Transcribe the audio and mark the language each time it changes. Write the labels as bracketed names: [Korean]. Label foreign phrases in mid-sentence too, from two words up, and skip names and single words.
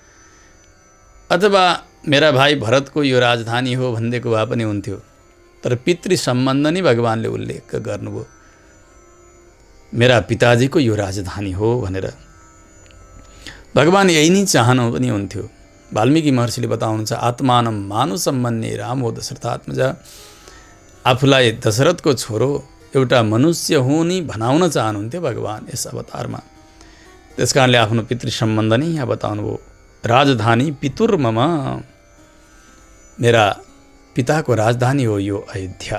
[Nepali] अथवा मेरा भाइ भरतको यो राजधानी हो भनिदिएको भए पनि हुन्थ्यो, तर पितृ सम्बन्ध नै भगवानले उल्लेख गर्नुभयो, मेरा पिताजीको यो राजधानी हो भनेर। भगवान यही नै चाहनु पनि हुन्थ्यो। वाल्मीकि महर्षिले बताउनुहुन्छ [Sanskrit] आत्मानं मानु सम्मन्ये रामो दशरथात्मजा। [Nepali] आफूलाई दशरथको छोरो एउटा मनुष्य हुँ नि भनाउन चाहनुहुन्थ्यो भगवान यस अवतारमा। त्यसकारणले आफ्नो पितृ सम्बन्ध नै यहाँ बताउनुभयो। [Sanskrit] राजधानी पितुर्मम, [Nepali] मेरा पिताको राजधानी हो यो अयोध्या।